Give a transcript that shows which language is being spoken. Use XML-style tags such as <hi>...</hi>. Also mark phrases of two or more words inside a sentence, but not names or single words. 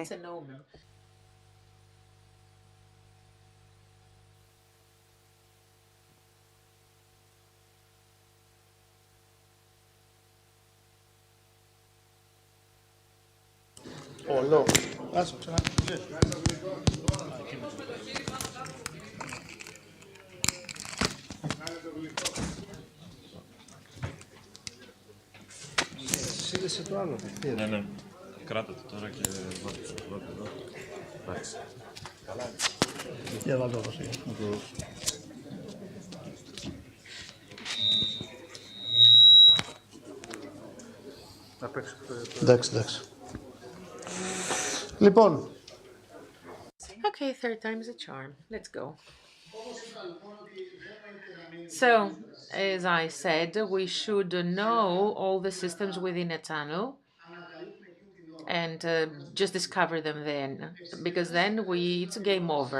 <en>It's an omen. Oh, look. That's what</en> <el>Σύνδεσε το άλλο. Ναι, ναι. Κράτα το τώρα και βάλτε εδώ. Εντάξει. Καλά. Για βάλτε το εδώ. Εντάξει, εντάξει. Λοιπόν.</el> <en>Okay, third time is a charm. Let's go. So, as I said, we should know all the systems within a tunnel and just discover them then, because then it's game over.</en>